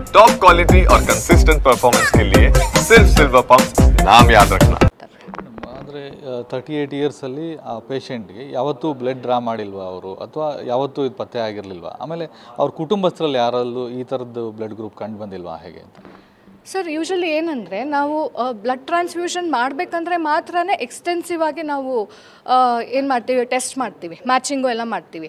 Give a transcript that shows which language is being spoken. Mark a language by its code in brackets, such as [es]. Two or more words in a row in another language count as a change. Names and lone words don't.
[en] top quality [hi] और [en] consistent performance [hi] के लिए सिर्फ सिल्वर पंप नाम याद रखना। [kn] ಅಂದರೆ 38 ಇಯರ್ಸಲ್ಲಿ ಆ ಪೇಷಂಟ್ಗೆ ಯಾವತ್ತೂ [en] blood draw [kn] ಮಾಡಿಲ್ವಾ ಅವರು, ಅಥವಾ ಯಾವತ್ತೂ ಇದು ಪತ್ತೆ ಆಗಿರಲಿಲ್ವಾ? ಆಮೇಲೆ ಅವ್ರ ಕುಟುಂಬಸ್ಥರಲ್ಲಿ ಯಾರಲ್ಲೂ ಈ ಥರದ್ದು [en] blood group [kn] ಕಂಡು ಬಂದಿಲ್ವಾ ಹೇಗೆ ಅಂತ? ಸರ್, ಯೂಶಲಿ ಏನಂದರೆ ನಾವು [en] blood transfusion [kn] ಮಾಡಬೇಕಂದ್ರೆ ಮಾತ್ರ ಎಕ್ಸ್ಟೆನ್ಸಿವ್ ಆಗಿ ನಾವು ಏನು ಮಾಡ್ತೀವಿ, ಟೆಸ್ಟ್ ಮಾಡ್ತೀವಿ, ಮ್ಯಾಚಿಂಗು ಎಲ್ಲ ಮಾಡ್ತೀವಿ.